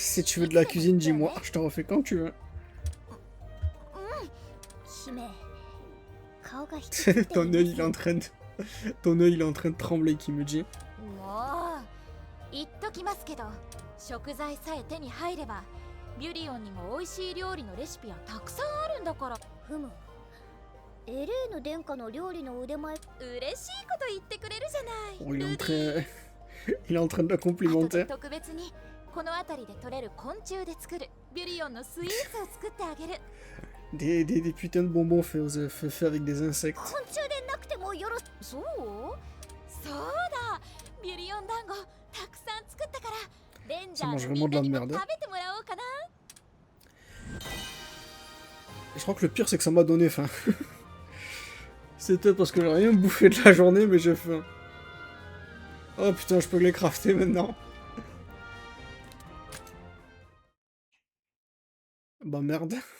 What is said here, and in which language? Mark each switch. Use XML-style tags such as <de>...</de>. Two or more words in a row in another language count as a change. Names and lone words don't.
<fr>Si tu veux de la cuisine, dis-moi, je t'en refais quand tu veux.</fr> <ja>姫顔が一つ</ja> <fr>Ton œil il est en train de... Ton œil il est en train de trembler qui me dit.</fr> <ja>もう言っときますけど食材さえ手に入ればビュリオンにも美味しい料理のレシピはたくさんあるんだからふむエレーヌ殿下の料理の腕前嬉しいこと言ってくれるじゃない</ja> <fr>Oh, il est en train... il est en train de la complimenter.</fr> <ja>特別にこの辺りで採れる昆虫で作るビュリオンのスイーツを作ってあげる</ja> <fr>Des putains de bonbons faits avec des insectes.</fr> <ja>昆虫でなくてもよろしそうそうだビリオン団子たくさん作ったからレンジャーのみんなにも食べてもらおうかな</ja> <fr>Je crois que le pire c'est que ça m'a donné faim. C'est peut-être parce que j'ai rien bouffé de la journée mais j'ai faim. Oh putain, je peux les crafter maintenant. Bah merde.</fr>